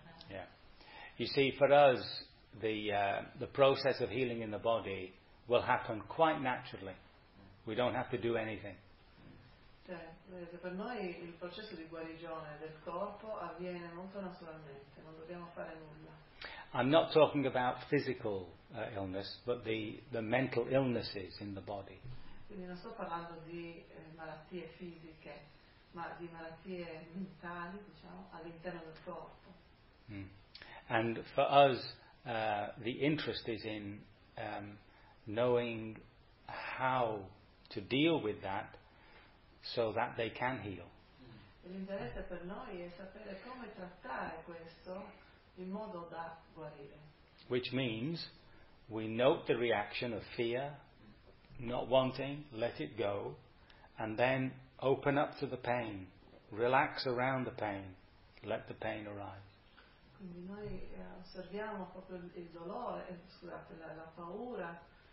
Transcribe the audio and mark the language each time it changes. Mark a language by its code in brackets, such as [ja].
[en] Yeah. You see, for us, the process of healing in the body will happen quite naturally. We don't have to do anything. [it] Cioè, per noi il processo di guarigione del corpo avviene molto naturalmente, non dobbiamo fare nulla. [en] I'm not talking about physical illness, but the mental illnesses in the body. [it] Quindi non sto parlando di malattie fisiche, ma di malattie mentali, diciamo, all'interno del corpo. [en] And for us, the interest is in knowing how to deal with that so that they can heal. [it] L'interesse per noi è sapere come trattare questo in modo da guarire. [en] Which means we note the reaction of fear, not wanting, let it go, and then open up to the pain, relax around the pain, let the pain arise. [it] Quindi noi osserviamo proprio il dolore, scusate, la paura.